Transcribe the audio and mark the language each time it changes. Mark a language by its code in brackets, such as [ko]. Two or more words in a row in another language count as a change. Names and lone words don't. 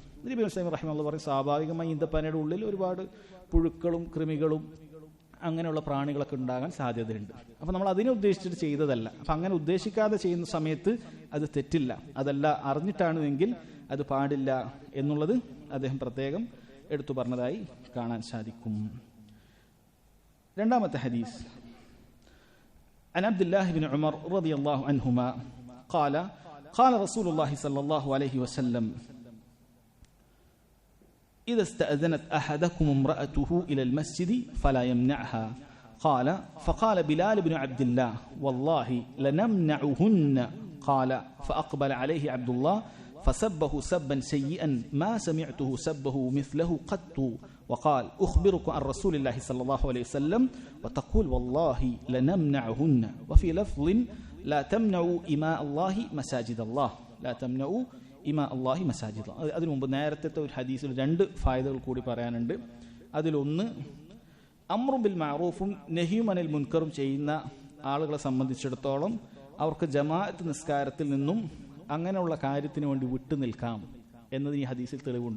[ml] നബി റഹ്മത്തുള്ളാഹി പറയും സ്വാഭാവികമായി ഈന്തപ്പനയുടെ ഉള്ളിൽ ഒരുപാട് പുഴുക്കളും കൃമികളും അങ്ങനെയുള്ള പ്രാണികളൊക്കെ ഉണ്ടാകാൻ സാധ്യതയുണ്ട്. അപ്പം നമ്മൾ അതിനെ ഉദ്ദേശിച്ചിട്ട് ചെയ്തതല്ല. അപ്പം അങ്ങനെ ഉദ്ദേശിക്കാതെ ചെയ്യുന്ന സമയത്ത് അത് തെറ്റില്ല. അതല്ല അറിഞ്ഞിട്ടാണ് എങ്കിൽ അത് പാടില്ല എന്നുള്ളത് അദ്ദേഹം പ്രത്യേകം എടുത്തു പറഞ്ഞതായി കാണാൻ സാധിക്കും. രണ്ടാമത്തെ ഹദീസ് [ar] عن عبد الله بن عمر رضي الله عنهما قال قال رسول الله صلى الله عليه وسلم إذا استأذنت أحدكم امرأته إلى المسجد فلا يمنعها قال فقال بلال بن عبد الله والله لنمنعهن قال فأقبل عليه عبد الله فسبه سبا سيئا ما سمعته سبه مثله قط وقال أخبركم عن رسول الله صلى الله عليه وسلم وتقول والله لنمنعهن وفي لفظ لا تمنعوا إماء الله مساجد الله لا تمنعوا إماء الله مساجد الله. [ml] അതിനു മുമ്പ് നേരത്തെ ഒരു ഹദീസിൽ രണ്ട് ഫായിദകൾ കൂടി പറയാനുണ്ട്. അതിലൊന്ന് [ar] أمر بالمعروف نهي عن المنكر [ml] ചെയ്യുന്ന ആളുകളെ സംബന്ധിച്ചിടത്തോളം അവർക്ക് ജമാഅത്ത് നിസ്കാരത്തിൽ നിന്നും അങ്ങനെയുള്ള കാര്യത്തിന് വേണ്ടി വിട്ടു നിൽക്കാം എന്നതിന് ഈ ഹദീസിൽ തെളിവുണ്ട്.